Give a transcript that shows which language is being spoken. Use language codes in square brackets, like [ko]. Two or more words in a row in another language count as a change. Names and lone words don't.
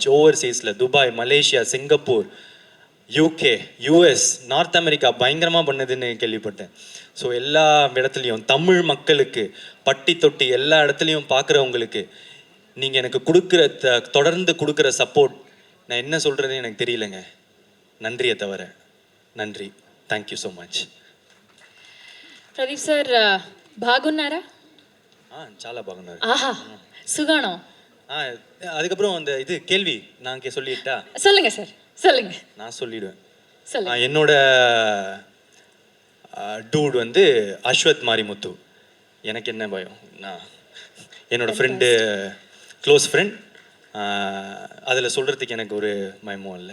[ta] ஓவர்சீஸில் துபாய், மலேசியா, சிங்கப்பூர், யூகே, யூஎஸ், நார்த் அமெரிக்கா பயங்கரமாக பண்ணுதுன்னு கேள்விப்பட்டேன். ஸோ எல்லா இடத்துலையும் தமிழ் மக்களுக்கு பட்டி தொட்டி எல்லா இடத்துலையும் பார்க்குறவங்களுக்கு நீங்கள் எனக்கு கொடுக்குற தொடர்ந்து கொடுக்குற சப்போர்ட் நான் என்ன சொல்கிறதுன்னு எனக்கு தெரியலைங்க. நன்றியை தவிர நன்றி. [en] thank you so much. [te] ప్రదీప్ సార్ బాగున్నారా? చాలా బాగున్నారు. ఆహా సుగాణం. [ta] அதுக்கப்புறம் அந்த இது கேள்வி நான் சொல்லிட்டா? சொல்லுங்க சார், சொல்லுங்க. நான் சொல்லிடுவேன். சொல்லுங்க. என்னோட டூட் வந்து அஸ்வத் மாரிமுத்து. எனக்கு என்ன பயம், நான் என்னோட ஃப்ரெண்டு, [en] close friend, [ta] அதில் சொல்கிறதுக்கு எனக்கு ஒரு பயமும் இல்லை.